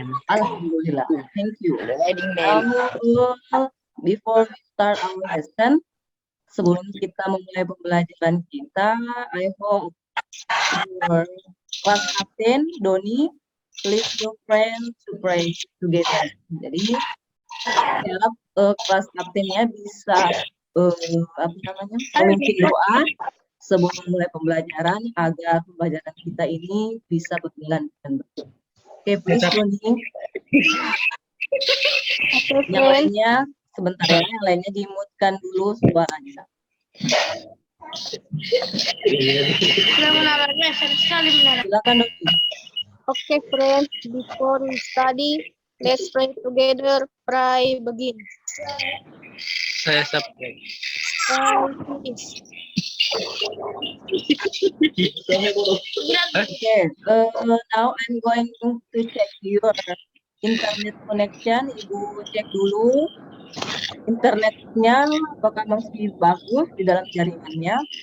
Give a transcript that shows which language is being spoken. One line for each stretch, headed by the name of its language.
English: Alhamdulillah. Thank you. Ready, ma'am. Before we start our lesson,
Indonesian: sebelum kita memulai pembelajaran kita,
English: I hope Your class captain, Doni, lead your friends to pray together.
Indonesian: Jadi, saya harap kelas kaptennya bisa memimpin doa sebelum mulai pembelajaran agar pembelajaran kita ini bisa berjalan dengan baik. Oke,
English: please
Indonesian: Doni. Yang lainnya sebentar ya, yang lainnya dimutkan dulu suaranya. Sudah menawarnya, sekali menarik. Silakan Doni.
English: Okay, friends, before we study, let's pray together. Pray begin.
Indonesian: Saya subscribe.
English: Pray, please. Okay, now I'm going to check your internet connection.
Indonesian: Ibu cek dulu internetnya apakah masih bagus di dalam jaringannya.